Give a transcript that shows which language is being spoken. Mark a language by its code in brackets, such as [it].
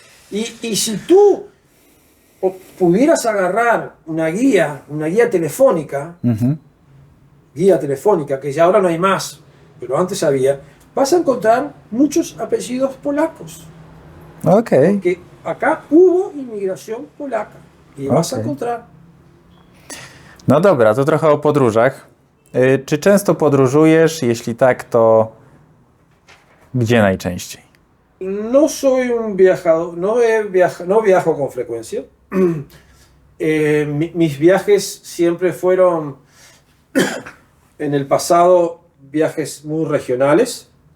[es] Y si tú pudieras agarrar una guía telefónica guía telefónica, que ya ahora no hay más, pero antes había, vas a encontrar muchos apellidos polacos. Ok. Que acá hubo inmigración polaca i vas a Okej. encontrar. [pl] No dobra, to trochę o podróżach. Czy często podróżujesz? Jeśli tak, to gdzie najczęściej? [es] No soy un viajador, no viajo con frecuencia. Mis viajes siempre fueron, en el pasado, viajes muy regionales.